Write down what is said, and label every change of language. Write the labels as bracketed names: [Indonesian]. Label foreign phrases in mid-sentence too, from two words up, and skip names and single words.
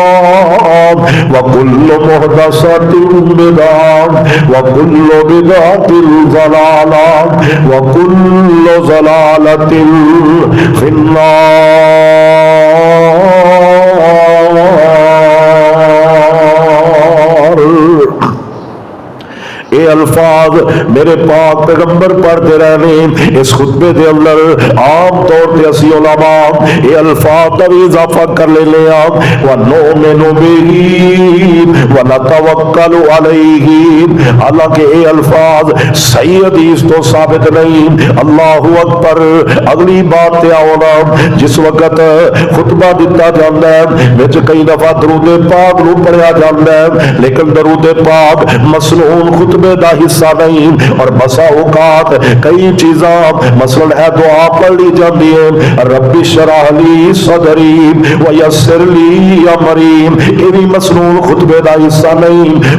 [Arabic] وكل محدثة بدعة، وكل بدعة ضلالة، وكل ضلالة في النار۔ [Punjabi] اے الفاظ الفاظ میرے پاک پیغمبر پڑھتے رہنے اس خطبے دے اندر عام طور تے اسی علماء یہ الفاظ کا بھی اضافہ کر لینے آپ [Arabic] وَنُؤْمِنُ بِهِ وَنَتَوَكَّلُ عَلَيْهِ [Punjabi] حالانکہ یہ الفاظ صحیح حدیث تو ثابت نہیں. [Arabic] اللہ اکبر. [Punjabi] اگلی بات تے آؤنا جس وقت خطبہ دیتا جاندہ ہے وچ کئی دفعہ درود پاک نو پڑھیا جاندہ ہے لیکن درود پاک مسنون خطبے دا حصہ نہیں اور بسا اوقات کئی چیزاں مثلا ہے دعا پڑھ لی جاندی ہے [Arabic] رب اشرح لی صدری ویسر لی امری [Punjabi] یہ بھی مسنون خطبے دا حصہ نہیں.